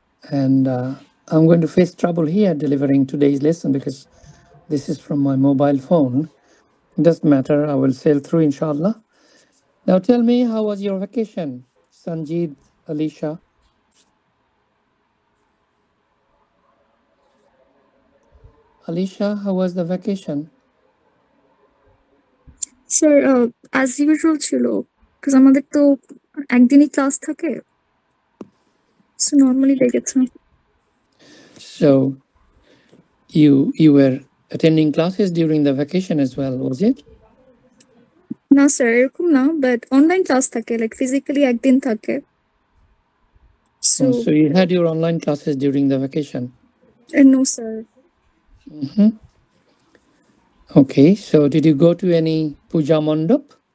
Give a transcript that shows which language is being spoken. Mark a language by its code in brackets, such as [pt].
[en] And I'm going to face trouble here delivering today's lesson because this is from my mobile phone. It doesn't matter. I will sail through, inshallah. Now tell me, how was your vacation? Sanjeev, Alicia. Alicia, how was the vacation? [bn] Sir [en] as usual [bn] ছিল because আমাদের তো একদিনই class থাকে so normally লেগেছে [en] So you were attending classes during the vacation as well, was it? [bn] না sir এরকম না but online class থাকে [en] like physically [bn] একদিন থাকে so [en] Oh, so you had your online classes during the vacation. No sir Mm-hmm. Okay, so did you go to any puja mandap?